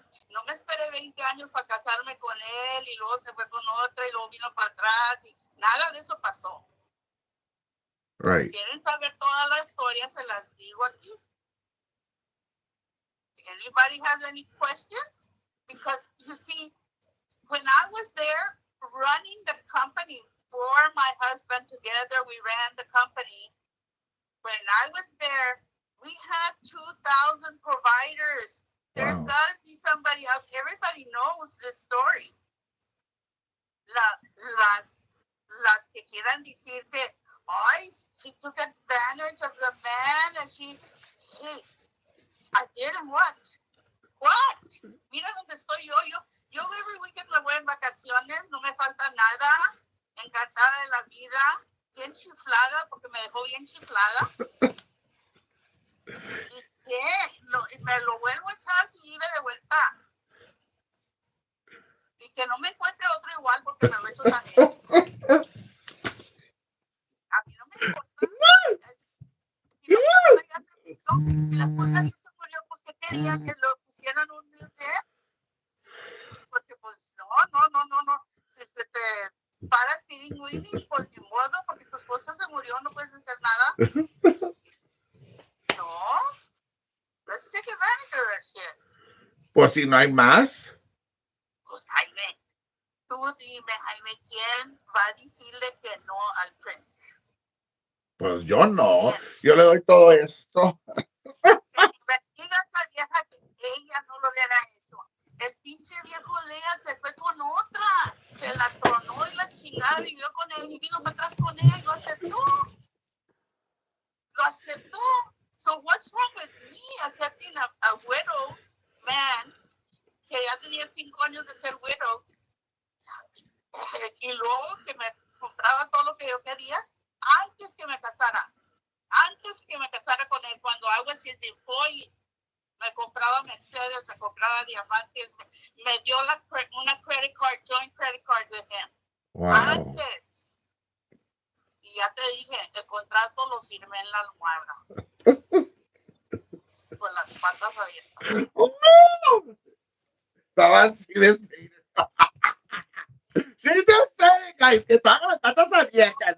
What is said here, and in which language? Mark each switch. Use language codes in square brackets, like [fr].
[es] No me esperé 20 años para casarme con él y luego se fue con otra y luego vino para atrás y nada de eso pasó. [en] Right. [es] ¿Quieren saber toda la historia? Se las digo aquí. [en] Anybody has any questions? Because you see, when I was there running the company for my husband together, we ran the company. When I was there, we had 2,000 providers. There's got to be somebody out. Everybody knows this story. [es] Las que quieran decir que [en] she took advantage of the man and I didn't what? [es] Mira donde estoy yo [en] every weekend [es] me voy en vacaciones, no me falta nada, encantada de la vida, bien chiflada porque me dejó bien chiflada. ¿Y qué? Me lo vuelvo a echar si vive de vuelta. Y que no me encuentre otro igual porque me lo echo también. A mí no me importa. Si la esposa ya se murió, pues ¿qué querían? Que lo pusieran un museo. Porque pues no. Si se te para el [en] feeding Willy, [es] pues ni modo, porque tu esposa se murió, no puedes hacer nada. No. [en] Let's take advantage of that shit. [es] Pues si no hay más. Pues Jaime, tú dime, Jaime, ¿quién va a decirle que no al Prince? Pues yo no. [en] Yes. [es] Yo le doy todo esto. Que investiga a esa vieja que ella no lo hubiera hecho. El pinche viejo Lea se fue con otra. Se la tronó y la chingada, vivió con ella y vino para atrás con ella y lo aceptó. Lo aceptó. [en] So what's wrong with me accepting a widow man [es] que ya tenía 5 años de ser widow y luego que me compraba todo lo que yo quería antes que me casara. Antes que me casara con él, cuando [en] I was his employee, [es] me compraba Mercedes, me compraba diamantes, me dio una [en] credit card, joint credit card with him. Wow. [es] Antes. Y ya te dije, el contrato lo firmé en la almohada. Con las patas abiertas. Estaba así, Miss Painter. Sí, yo sé, guys, que estaban con las patas abiertas.